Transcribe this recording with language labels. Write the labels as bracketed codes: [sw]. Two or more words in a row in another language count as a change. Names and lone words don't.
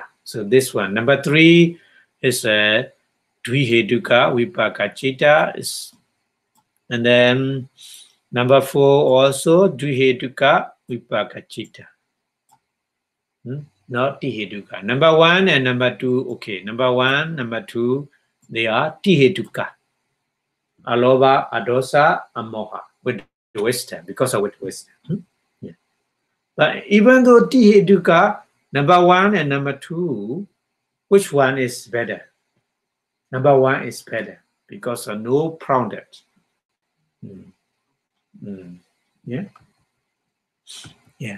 [en] So this one. Number 3 is [pi] Dvihetuka, Vipaka Chitta. [en] And then number 4 also [pi] Dvihetuka, Vipaka Chitta. [en] Not Tihetuka. Number 1 and number 2, okay. Number 1, number 2, they are Tihetuka. [pi] Aloba, adosa, amoha. [en] With wisdom, because of with wisdom. Yeah. But even though Tihetuka, number 1 and number 2, which one is better? Number 1 is better because of no prounded. Yeah. Yeah.